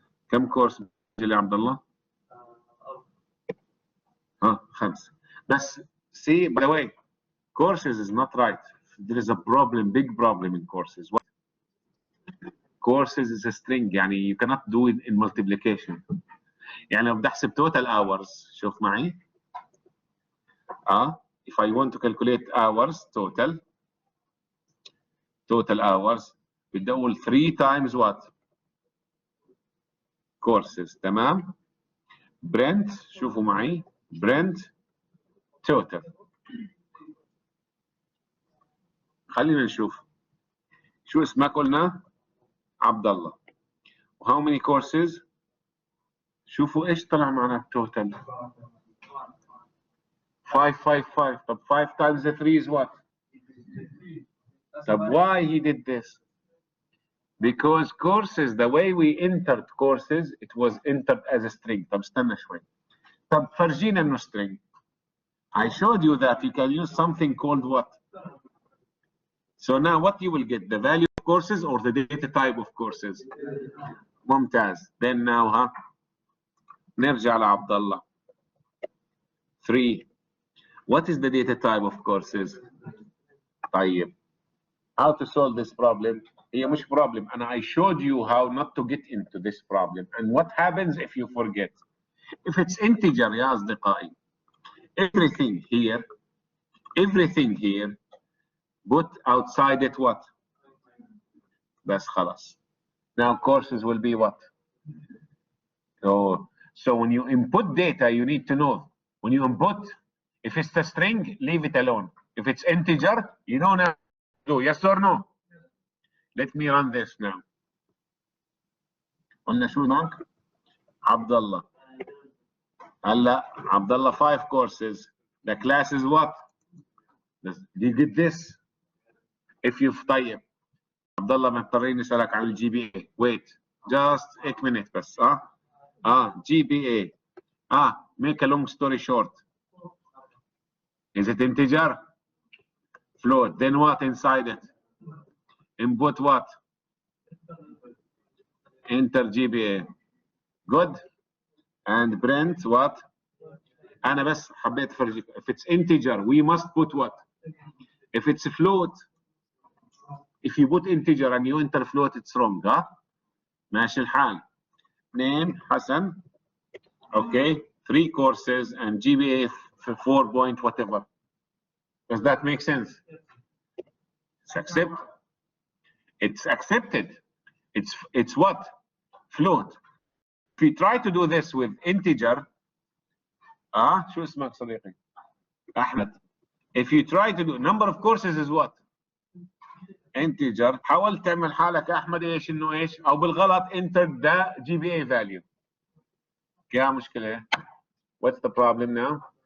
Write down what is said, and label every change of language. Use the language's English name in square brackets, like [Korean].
[Arabic] كم كورس يا عبد الله؟ 5. [English] بس see by the way, courses is not right. There is a problem, big problem in courses. What? Courses is a string. يعني you cannot do it in multiplication. [Arabic] يعني لو بدي احسب total hours, شوف معي. [English] If I want to calculate hours total hours, بدي اقول 3 times what? [Arabic] Courses. تمام. print. شوفوا معي. [English] print total. [Arabic] خلينا نشوف. شو اسمك قلنا؟ عبد الله. How many courses? شوفوا ايش طلع معنا التوتال 555. [English] طب 5 times 3 is what? طب why he did this? Because courses, the way we entered courses, it was entered as a string. [Arabic] طب استنى شوي. طب فرجينا انه string. [English] I showed you that you can use something called what? So now what you will get, the value of courses or the data type of courses? [Arabic] ممتاز. [English] Then now نرجع لعبد الله. 3. What is the data type of courses? [Arabic] طيب. [English] How to solve this problem? [Arabic] هي مش problem. [English] And I showed you how not to get into this problem. And what happens if you forget? If it's integer يا أصدقائي, everything here, put outside it what? [Arabic] بس خلاص. [English] Now courses will be what? So when you input data, you need to know. When you input, if it's a string, leave it alone. If it's integer, you don't have to do. Yes or no? Let me run this now. [Arabic] قلنا شو هناك؟ عبد الله. هلا عبد الله 5 courses. [English] The class is what? Do you get this? [Arabic] If you've طيب عبد الله مضطرين نسألك عن الجي بي اي. [English] Wait, just 8 minutes بس. GPA. Make a long story short. Is it integer? Float. Then what inside it? Input what? Enter GPA. Good. And print what? [Arabic] أنا بس حبيت أفرجيك. [English] If it's integer, we must put what? If it's a float, if you put integer and you enter float, it's wrong. [Arabic] ماشي الحال. Name حسن. Okay. [English] 3 courses and GPA 4 point whatever. Does that make sense? It's accepted. It's what? Float. If we try to do this with integer, شو اسمك صديقي؟ أحمد. If you try to do number of courses is what? Integer. [Arabic] حاول تعمل حالك أحمد إيش إنه إيش أو بالغلط enter the GPA value. [English] كيا مشكلة؟ What's the problem now?